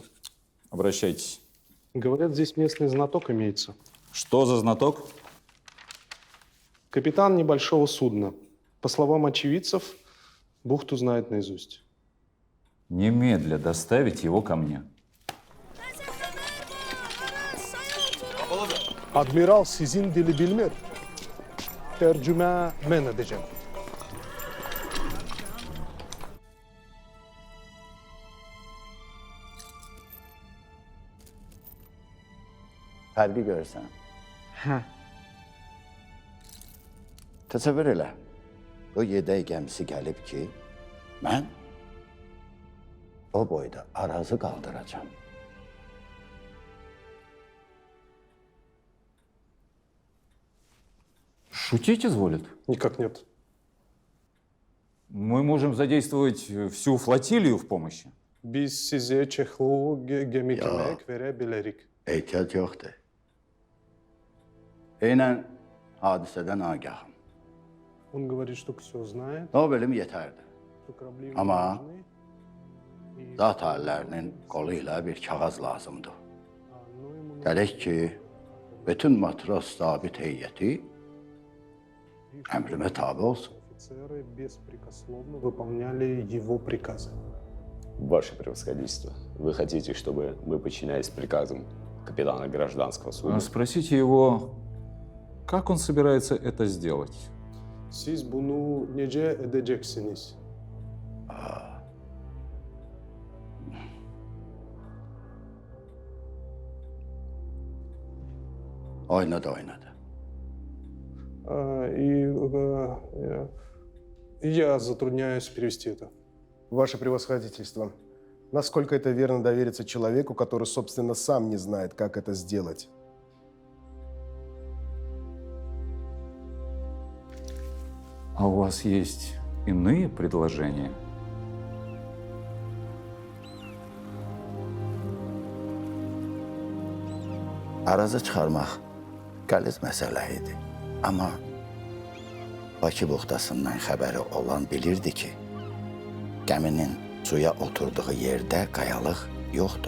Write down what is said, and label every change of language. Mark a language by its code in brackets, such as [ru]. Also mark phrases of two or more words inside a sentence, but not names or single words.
[ru] Обращайтесь. Говорят, здесь местный знаток имеется. Что за знаток? Капитан небольшого судна. По словам очевидцев, бухту знает наизусть. Немедля доставить его ко мне. [az] Admiral sizin dili bilmir. [tr] Tercüme ben edeceğim. [az] Fərqi görürsən. Hə. Təsəvvür elə. O yedək gəmisi gəlib ki, mən o boyda Arazı qaldıracağım. [ru] Шутить изволит? Никак нет. Мы можем задействовать всю флотилию в помощи. [tr] Biz size Çexlu gemi kömək verebilirik. [az] Ehtiyac yoxdur. Eynən hadisədən agahım. [ru] Он говорит, что все знает, [tr] O bölüm yetərdi. [ru] что корабли Ama- нужны. И- [az] Zat hallərinin qolu ilə bir kağız lazımdır. [ru] Ну, ему [az] Gərək ki, bütün matros zabit heyəti əmrimə tabi olsun. [ru] офицеры беспрекословно выполняли его приказы. Ваше превосходительство, вы хотите, чтобы мы подчинялись приказам капитана гражданского судна? Спросите его, как он собирается это сделать. [tr] Siz bunu necə edeceksiniz? [az] Oynadı, oynadı. [ru] Я затрудняюсь перевести это. Ваше превосходительство. Насколько это верно довериться человеку, который, собственно, сам не знает, как это сделать? А у вас есть иные предложения? [az] Arazı çıxarmaq qəliz məsələ idi. Amma Bakı buxtasından xəbəri olan bilirdi ki, gəminin suya oturduğu yerdə qayalıq yoxdur.